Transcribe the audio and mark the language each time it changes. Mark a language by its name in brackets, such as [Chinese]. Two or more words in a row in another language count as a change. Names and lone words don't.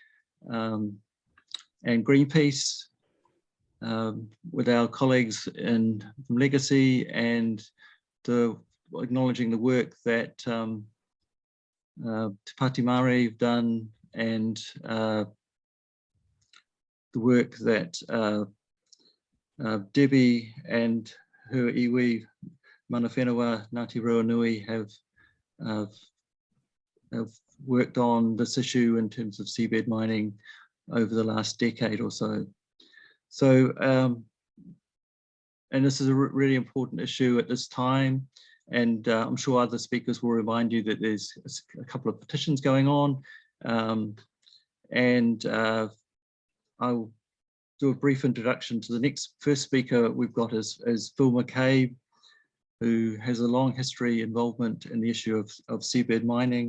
[English] and Greenpeace, with our colleagues from Legacy, and acknowledging the work that Te Pāti Māori have done, and the work that Debbie and her [Māori] iwi mana whenua [English] Ngāti Ruanui have worked on this issue in terms of seabed mining over the last decade or so. So, and this is a really important issue at this time, and I'm sure other speakers will remind you that there's a couple of petitions going on, and I'll do a brief introduction to the first speaker we've got is Phil McCabe, who has a long history involvement in the issue of seabed mining.